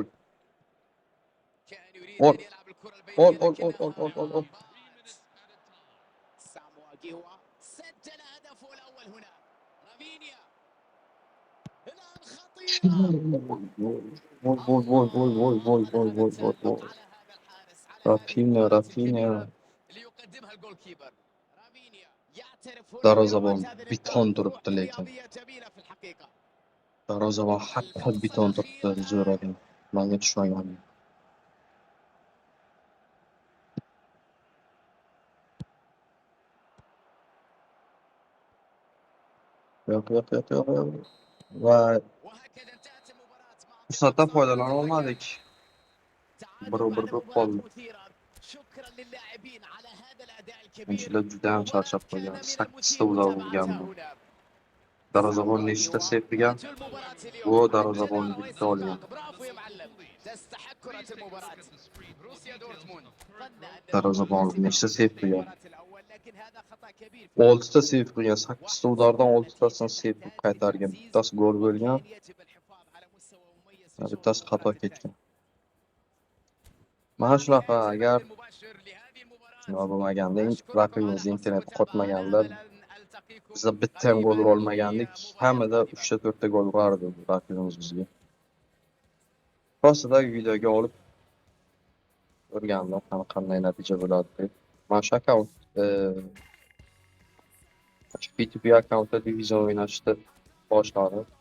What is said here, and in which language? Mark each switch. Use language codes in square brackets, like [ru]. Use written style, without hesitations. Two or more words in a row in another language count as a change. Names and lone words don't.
[ar] كان يريد أن يلعب الكرة البينية لكنها ساموا جيوا سجل هدفه الأول هنا. رافينيا الآن خطيرة. [uz] Gol. Rafinha. [ar] ليقدمها [en] goal keeper. [ar] رافينيا يعترف هنا [uz] Darvozabon [ar] بروعة هذا اللقاء. [uz] beton [ar] روح [uz] turibdi lekin. [ar] رياضية جميلة في الحقيقة. [uz] Darvozabon haqqi beton turibdi. Zo'ragan. Menga tushmagan. Yo'q. Va [ar] وهكذا انتهت المباراة مع [uz] fursatdan [ar] انطلاق صافرة الهجم. [uz] foydalana [ar] تعادل بعد [uz] Bir [ar] مباراة [uz] qoldi. [ar] مثيرة. شكرا للاعبين على هذا الأداء الكبير. [uz] O'yinchilar juda ham [ar] مباراة [uz] charchab [ar] كان [uz] qolgan. [ar] من [uz] 8 ta [ar] المثير [uz] ular [ar] متابعتها [uz] urgan bu. [ar] هنا. [uz] Darvozabon nechta sev qilgan? [ar] رجل المباراة [uz] Bu [ar] اليوم. [uz] darvozabon [ar] الجدارة [uz] bitta olgan. [ar] والاستحقاق. برافو يا معلم. تستحق كرة المباراة. بروسيا دورتموند ظن أنه [uz] Darvozabon [ar] بالفعل [uz] nechta [ar] سيفوز [uz] sev qilgan? [ar] بالمباراة الأول، لكن هذا خطأ كبير. [uz] 6 ta sev qilgan. 8 ta ulardan 6 tasini sev qilib qaytargan. Bittasi gol bo'lgan, [ar] كان يجب الحفاظ على مستوى مميز في شوط [uz] bittasi xato [ar] المباراة [uz] ketgan. [ar] الثاني. [uz] Mana shunaqa agar [ar] المباشر لهذه المباراة. [uz] nima bo'lmaganda, [ar] أشكركم على [uz] raqibimiz [ar] حسن [uz] internet [ar] المتابعة. أنا [uz] qotmaganda, [ar] أمل أن ألتقيكم [uz] biza bitta ham gol [ar] قريبا [uz] ura [ar] في [uz] olmagandik, [ar] مباراة [uz] hamida [ar] قادمة. [uz] 3 ta 4 ta gol urardi raqibimiz bizga. Rostida videoga olib o'rgandim, qanday natija bo'ladi deb. Mana shu akkaunt P2P akkauntda divizion o'ynashni boshladi.